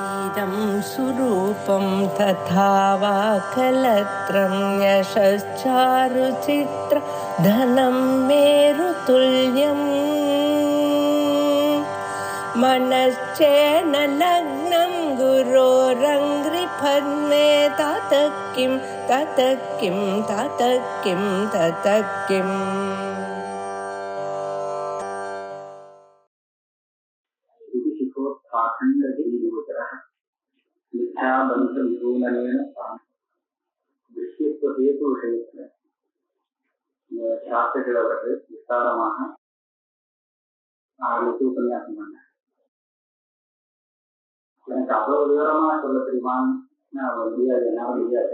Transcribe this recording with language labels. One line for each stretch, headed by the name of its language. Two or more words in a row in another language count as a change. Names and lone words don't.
Sanskrit: इदं सुरूपं तथा वा कलत्रं यशश्चारुचित्र धनं मेरुतुल्यम् मनश्चेन लग्नं गुरोरङ्घ्रिपद्मे ततः किं ततः किं ततः किं ततः किम्
Tamil: விஷயத்துவ விஷயத்துல சாஸ்திரங்களை பற்றி விஸ்தாரமாக உபன்யாசம் பண்ண எனக்கு அவ்வளவு விவரமா சொல்ல தெரியுமான்னு முடியாது, என்னால முடியாது.